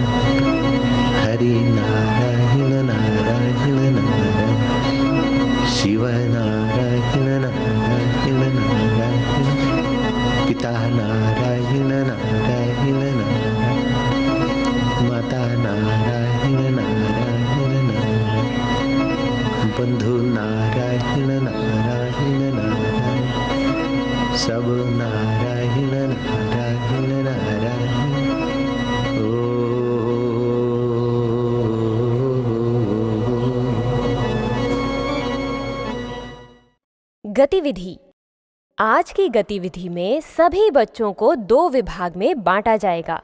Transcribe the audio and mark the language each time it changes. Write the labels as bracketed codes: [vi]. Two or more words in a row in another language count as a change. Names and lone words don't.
[hi] हरि नारायण नारायण नारायण शिव नारायण नारायण नारायण पिता नारायण नारायण नारायण माता नारायण नारायण नारायण बंधु नारायण नारायण नारायण सब नारायण नारायण नारायण। गतिविधि। आज की गतिविधि में सभी बच्चों को 2 विभाग में बांटा जाएगा।